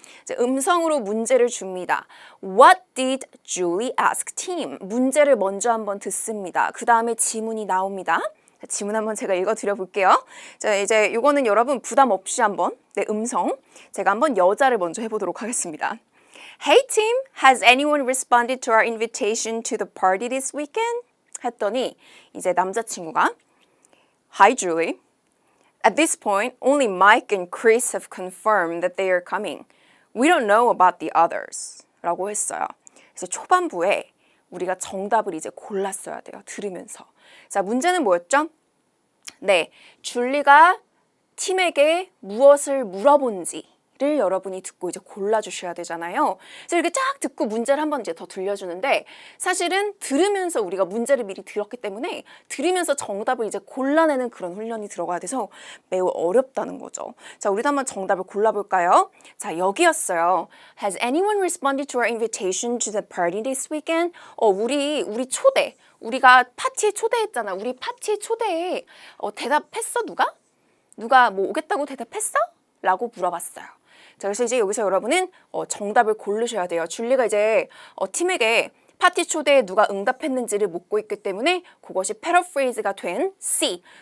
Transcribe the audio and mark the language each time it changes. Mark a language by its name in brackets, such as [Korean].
[Korean] 이제 음성으로 문제를 줍니다. [English] What did Julie ask Tim? [Korean] 문제를 먼저 한번 듣습니다. 그 다음에 지문이 나옵니다. 자, 지문 한번 제가 읽어드려 볼게요. 자, 이제 이거는 여러분 부담 없이 한번 음성. 제가 한번 여자를 먼저 해보도록 하겠습니다. [English] Hey Tim, has anyone responded to our invitation to the party this weekend? [Korean] 했더니 이제 남자친구가 [English] Hi Julie. At this point, only Mike and Chris have confirmed that they are coming. We don't know about the others. [Korean] 라고 했어요. 그래서 초반부에 우리가 정답을 이제 골랐어야 돼요. 들으면서. 자, 문제는 뭐였죠? 네, 줄리가 팀에게 무엇을 물어본지를 여러분이 듣고 이제 골라주셔야 되잖아요. 그래서 이렇게 쫙 듣고 문제를 한번 이제 더 들려주는데 사실은 들으면서 우리가 문제를 미리 들었기 때문에 들으면서 정답을 이제 골라내는 그런 훈련이 들어가야 돼서 매우 어렵다는 거죠. 자, 우리도 한번 정답을 골라볼까요? 자, 여기였어요. [English] Has anyone responded to our invitation to the party this weekend? [Korean] 우리 초대. 우리가 파티에 초대했잖아. 우리 파티에 초대에 대답했어, 누가? 누가 뭐 오겠다고 대답했어? 라고 물어봤어요. 자, 그래서 이제 여기서 여러분은 정답을 고르셔야 돼요. 줄리가 이제 팀에게 파티 초대에 누가 응답했는지를 묻고 있기 때문에 그것이 패러프레이즈가 된 C.